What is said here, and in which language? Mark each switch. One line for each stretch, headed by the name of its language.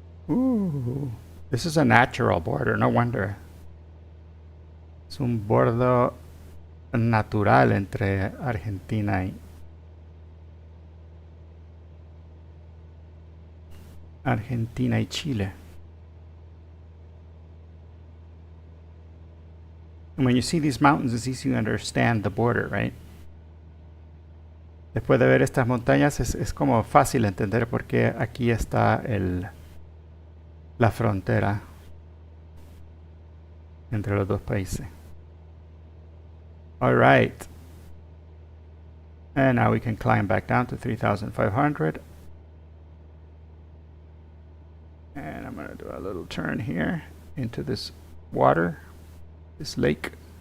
English: Ooh, this is a natural border, no wonder.
Spanish: Es un bordo natural entre Argentina y Chile.
English: And when you see these mountains, it's easy to understand the border, right?
Spanish: Después de ver estas montañas, es como fácil entender por qué aquí está la frontera entre los dos países.
English: All right. And now we can climb back down to 3,500. And I'm going to do a little turn here into this water, this lake.